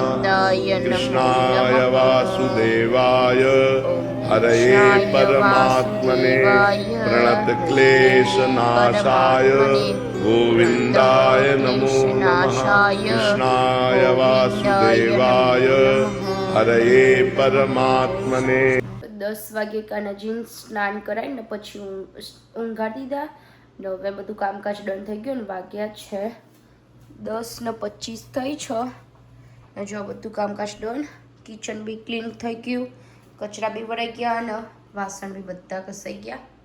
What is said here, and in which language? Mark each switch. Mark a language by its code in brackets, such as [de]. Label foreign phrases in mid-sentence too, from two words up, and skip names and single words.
[sa] कृष्णाय वासुदेवाय हरये परमात्मने प्रणत क्लेशनाशाय गोविन्दाय नमो नमः. कृष्णाय वासुदेवाय हरये परमात्मने. [gu] 10 વાગે કાનાજીને સ્નાન કરાવી ને પછી ઊંઘાડી દીધા. ને હવે બધું કામકાજ ડન થઈ ગયું ને વાગ્યા છે 10:25 થઈ છે. જો બધું કામકાજ ડન. કિચન બી ક્લીન થઈ ગયું, કચરા બી ભરાઈ ગયા અને વાસણ બી બધા ઘસાઈ ગયા.